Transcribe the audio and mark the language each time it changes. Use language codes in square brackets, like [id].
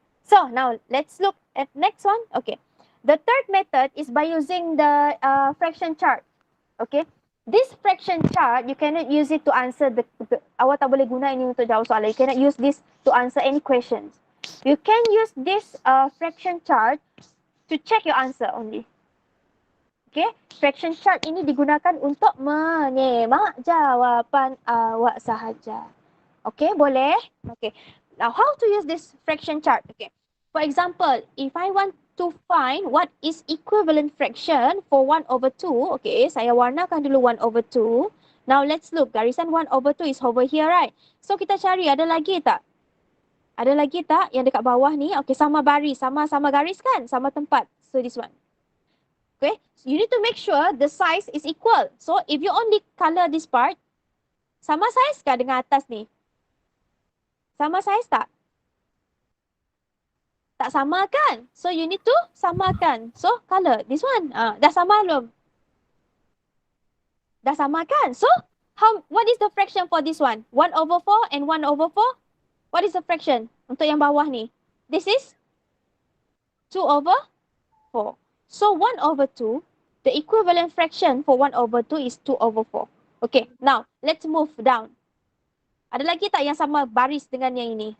[en] So now let's look at next one. Okay, the third method is by using the fraction chart. Okay. This fraction chart, you cannot use it to answer [ms] awak tak boleh guna ini untuk jawab soalan. [en] You cannot use this to answer any questions. You can use this fraction chart to check your answer only. [ms] Okay, fraction chart ini digunakan untuk menyemak jawapan awak sahaja. [en] Okay, boleh? Okay, now how to use this fraction chart? Okay, for example, if I want to find what is equivalent fraction for 1 over 2. Okay, [ms] saya warnakan dulu [en] 1 over 2. Now let's look. Garisan 1 over 2 is over here, right? [ms] So kita cari, ada lagi tak? Ada lagi tak yang dekat bawah ni? Okay, sama baris, sama garis kan? Sama tempat. [en] So this one. Okay, so you need to make sure the size is equal. So if you only color this part, [ms] sama size kah dengan atas ni? Sama size tak? Tak sama kan? [en] So you need to samakan. So color this one. [ms] Dah sama belum? Dah sama kan? [en] So what is the fraction for this one? 1 over 4 and 1 over 4? What is the fraction [ms] untuk yang bawah ni? [en] This is 2 over 4. So 1 over 2, the equivalent fraction for 1 over 2 is 2 over 4. Okay, now let's move down. [ms] Ada lagi tak yang sama baris dengan yang ini?